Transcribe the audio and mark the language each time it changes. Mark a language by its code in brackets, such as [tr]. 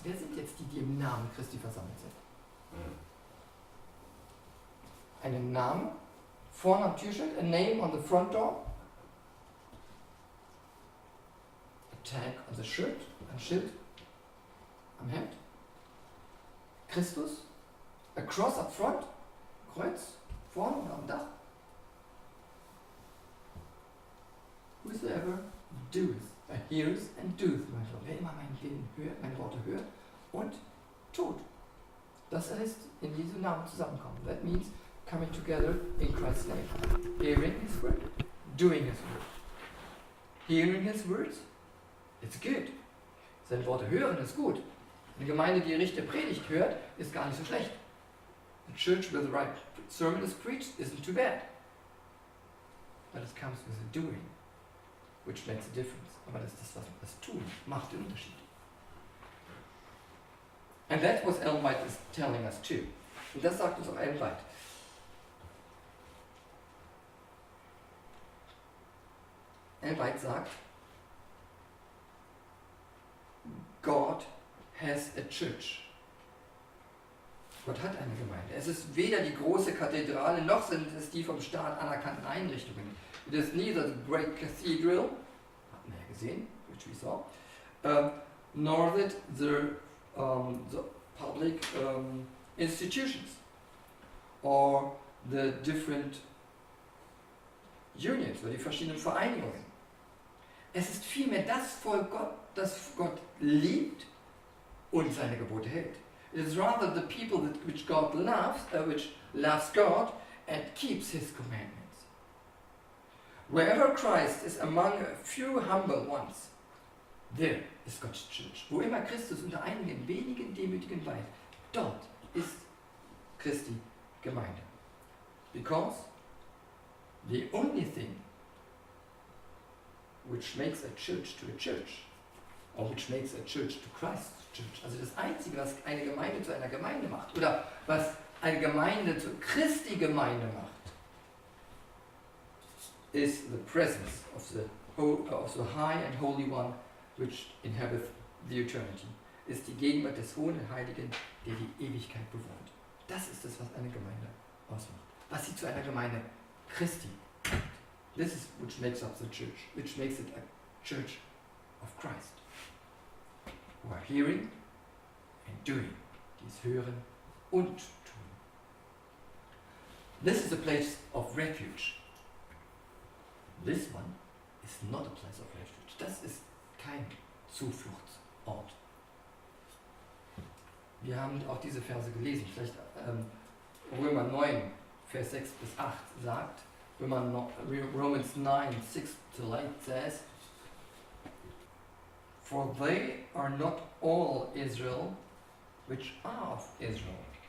[de] Wer sind jetzt die im Namen Christi versammelt sind? Einen Namen vorne am Türschild, [en] a name on the front door, a tag on the shirt, [de] ein Schild am Hemd, Christus, [en] a cross up front, [de] Kreuz vorne und am Dach. [en] Whosoever doeth, hears and doeth, [de] wer immer meine Worte hört und tut. Das heißt, in diesem Namen zusammenkommen. [en] That means coming together in Christ's name. Hearing his word, doing his word. Hearing his words, it's good. [de] Seine Worte hören ist gut. Eine Gemeinde, die richtige Predigt hört, ist gar nicht so schlecht. [en] A church where the right sermon is preached isn't too bad. But it comes with a doing, which makes a difference. [de] Aber das ist das Tun macht den Unterschied. [en] And that's what Ellen White is telling us too. [de] Und das sagt uns auch Ellen White. Ellen White sagt, [en] God has a church. [de] Gott hat eine Gemeinde. Es ist weder die große Kathedrale, noch sind es die vom Staat anerkannten Einrichtungen. [en] It is neither the great cathedral, [de] hatten wir ja gesehen, [en] which we saw, nor that the public institutions or the different unions [de] oder die verschiedenen Vereinigungen. Es ist vielmehr das Volk Gott, das Gott liebt und seine Gebote hält. [en] It is rather the people which loves God and keeps His commandments. Wherever Christ is among a few humble ones, there is God's church. [de] Wo immer Christus unter einigen wenigen demütigen weilt, dort ist Christi Gemeinde. [en] Because the only thing which makes a church to a church, or which makes a church to Christ's church, [de] also das Einzige, was eine Gemeinde zu einer Gemeinde macht, [en] oder was eine Gemeinde zu Christi Gemeinde macht, is the presence of the high and holy one which inhabits the eternity. [de] Ist die Gegenwart des Hohen und Heiligen, der die Ewigkeit bewohnt. Das ist es, was eine Gemeinde ausmacht. Was sie zu einer Gemeinde Christi macht. [en] This is which makes up the church, which makes it a church of Christ. Who are hearing and doing. [de] Dies hören und tun. [en] This is a place of refuge. This one is not a place of refuge. [de] Das ist kein Zufluchtsort. Wir haben auch diese Verse gelesen. Vielleicht Römer 9, Vers 6 bis 8 sagt, [en] Romans 9, 6 to 8 says, For they are not all Israel, which are of Israel.